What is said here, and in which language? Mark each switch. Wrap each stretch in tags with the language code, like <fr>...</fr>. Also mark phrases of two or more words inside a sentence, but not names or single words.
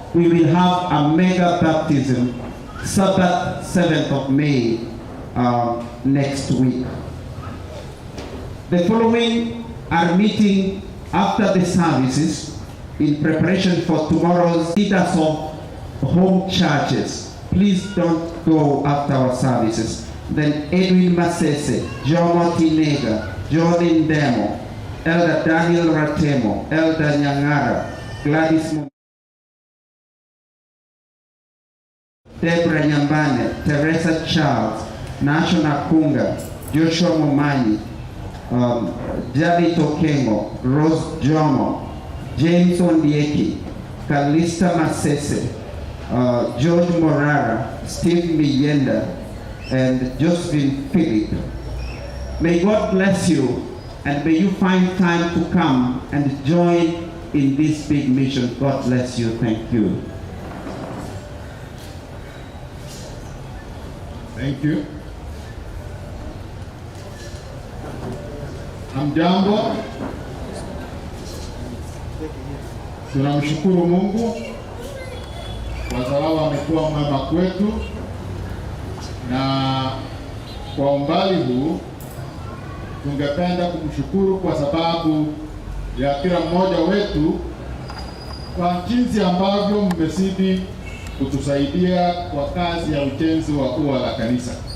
<en>We will have a mega baptism, Sabbath 7th of May, next week. The following are meeting after the services in preparation for tomorrow's leaders of home churches. Please don't go after our services. Then Edwin Masese, Jomo Tinega, Jordan Demo, Elder Daniel Ratemo, Elder Nyangara, Gladys Deborah Nyambane, Teresa Charles, National Kunga, Joshua Momanyi, Javi Tokengo, Rose Jomo, James Ondieki, Kalista Masese, George Morara, Steve Miyenda, and Josephine Philip. May God bless you, and may you find time to come and join in this big mission. God bless you. Thank you. Thank you.</en> <sw>Hamjambo. Tunamshukuru Mungu kwa sababu amekuwa mwema kwetu, na kwa umbali huu tungependa kumshukuru kwa sababu ya kila mmoja wetu kwa jinsi ambavyo mmezidi kutusaidia kwa kazi ya ujenzi wa ua la kanisa.</sw>